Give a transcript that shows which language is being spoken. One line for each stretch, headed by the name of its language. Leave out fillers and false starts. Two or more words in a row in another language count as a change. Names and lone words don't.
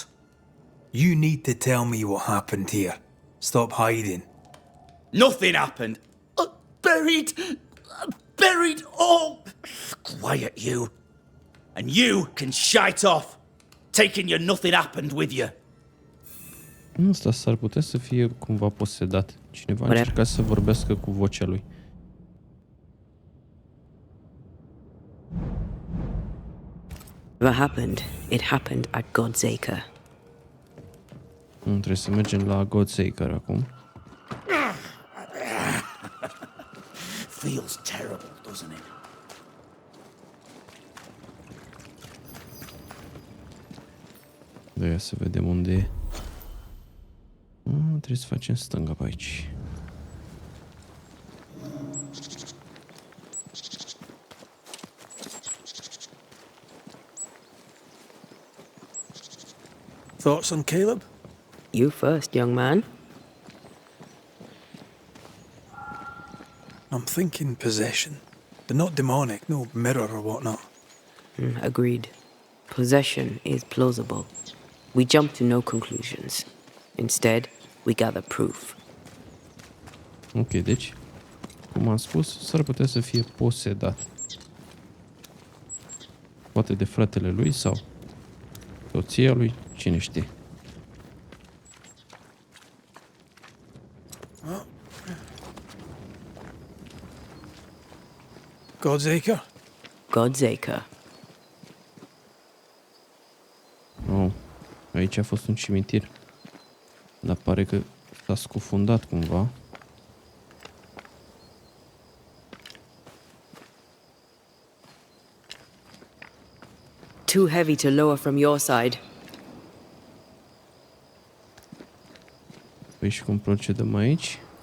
English: You need to tell me what happened here. Stop hiding. Nothing happened. Buried all. Quiet you. And you can shite off. Taking your nothing happened with you.
Romanian: Asta s-ar putea să fie cumva posedat. Cineva a încercat să vorbească cu vocea lui.
English: Whatever happened, it happened at God's Acre.
Romanian: Trebuie să mergem la God's Acre acum.
English: Feels terrible, doesn't it?
Romanian: Ia să vedem unde e. Trebuie să facem stânga pe aici.
English: Thoughts on Caleb? You first, young man. I'm thinking possession, but not demonic, no mirror or whatnot. Agreed. Possession is plausible. We jump to no conclusions. Instead, we gather proof.
Romanian: Ok, deci, cum am spus, s-ar putea să fie posedat. Poate de fratele lui sau soția lui, cine știe. God's Acre? God's Acre. Oh, aici a fost un cimitir. Dar pare că s-a scufundat cumva.
English: Too heavy to lower from your side.
Romanian: Păi și cum procedăm aici?